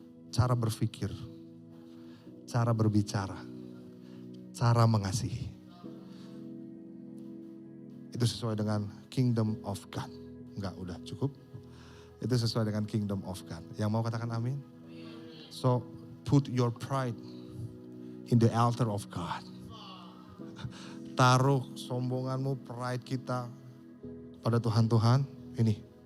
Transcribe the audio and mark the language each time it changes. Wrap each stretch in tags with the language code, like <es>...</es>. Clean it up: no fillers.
<id>Cara berpikir, cara berbicara, cara mengasihi. Itu sesuai dengan kingdom of God. Enggak, udah cukup. Itu sesuai dengan kingdom of God. Yang mau katakan amin?</id> <en>So, put your pride in the altar of God.</en> <id>Taruh sombonganmu, pride kita pada Tuhan ini.</id>